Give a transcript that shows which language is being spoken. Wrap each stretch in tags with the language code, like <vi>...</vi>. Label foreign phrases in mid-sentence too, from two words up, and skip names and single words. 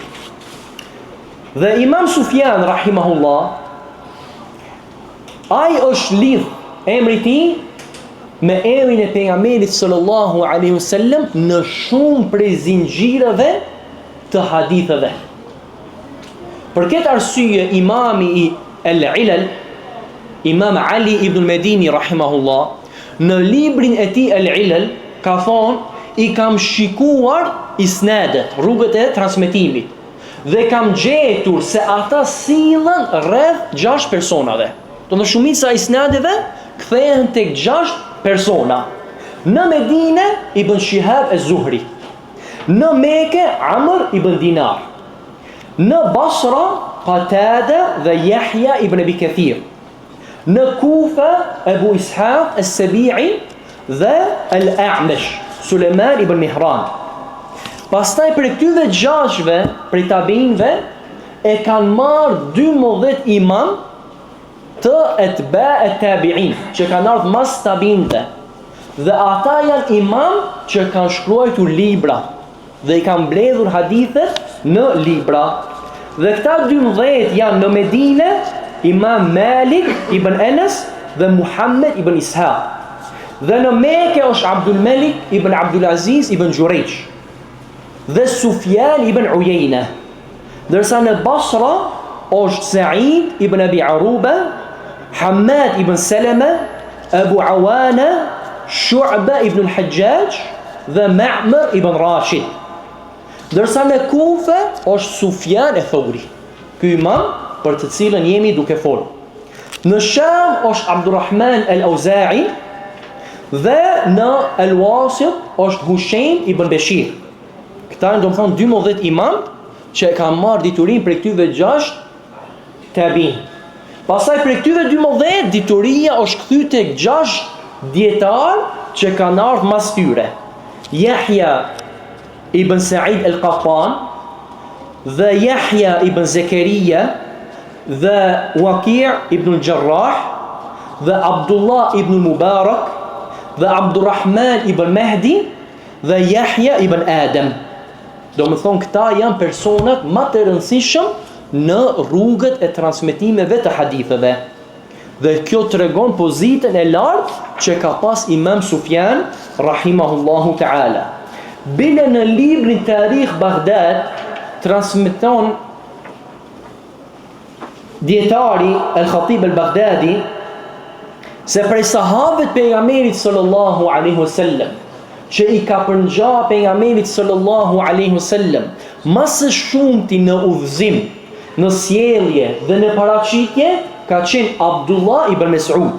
<sq>Dhe Imam Sufjan rahimahullah, ai është lidh emri i tij me emrin e pejgamberit</sq> <ar>صلى الله عليه وسلم</ar> <sq>në shumë prej zinxhireve të haditheve. Për këtë arsye imami i al-Ilal, Imam Ali ibn al-Medini rahimahullah, në librin e tij al-Ilal ka thonë, i kam shikuar isnadet, rrugët e transmetimit, dhe kam gjetur se ata sillen rreth 6 personave. Do të shumica e isnadeve kthehen tek 6 persona. Në Medine Ibn Shihab az-Zuhri, në Mekë Amr ibn Dinar, në Basra Qatada dhe Yahya ibn Abi Kathir, në Kufa Abu Ishaq as-Sabi'i dhe al-A'mash Sulejman ibn Mihran. Pastaj për këtyve 6-ve prej tabiinëve e kanë marrë 12 imam të etba e tabi'in, që kanë ardhur mas tabiinëve. Dhe ata janë imam që kanë shkruar libra dhe i kanë mbledhur hadithet në libra. Dhe këta 12 janë në Medine Imam Malik ibn Anas dhe Muhammad ibn Ishaq. Dhe në Mekë është Abdul Malik ibn Abdul Aziz ibn Jurayj dhe Sufyan ibn Uyayna. Ndërsa në Basra është Sa'id ibn Abi Aruba, Hamad ibn Salama, Abu Awana, Shu'ba ibn al-Hajjaj dhe Ma'mar ibn Rashid. Ndërsa në Kufa është Sufjan al-Thauri, ky imam për të cilën jemi duke folur. Në Sham është Abdurrahman al-Auza'i dhe në Al-Wasit është Hushaym ibn Bashir. Këta janë domethënë 12 imam që kanë marrë diturin për këtyve 6 tabiin. Pastaj për këtyve 12 dituria është kthyr tek 6 dietar që kanë ardhur mas tyre. Yahya ibn Sa'id al-Qattan dhe Yahya ibn Zakaria dhe Waqi' ibn al-Jarrah dhe Abdullah ibn Mubarak dhe Abdurrahman ibn Mahdi dhe Yahya ibn Adam. Do më thonë, këta janë personat më të rëndësishëm në rrugët e transmetimeve të haditheve. Dhe kjo tregon pozitën e lartë që ka pas Imam Sufjan</sq> <ar>رحمه الله تعالى.</ar> <sq>Bile në librin Tarikh Baghdad transmeton dietari al-Khatib al-Baghdadi se prej sahabët pejgamberit</sq> <ar>صلى الله عليه وسلم</ar> <sq>që i ka përngja pejgamberit</sq> <ar>صلى الله عليه وسلم</ar> <sq>më së shumti në udhëzim, në sjellje dhe në paraqitje ka qenë Abdullah ibn Mas'ud.</sq>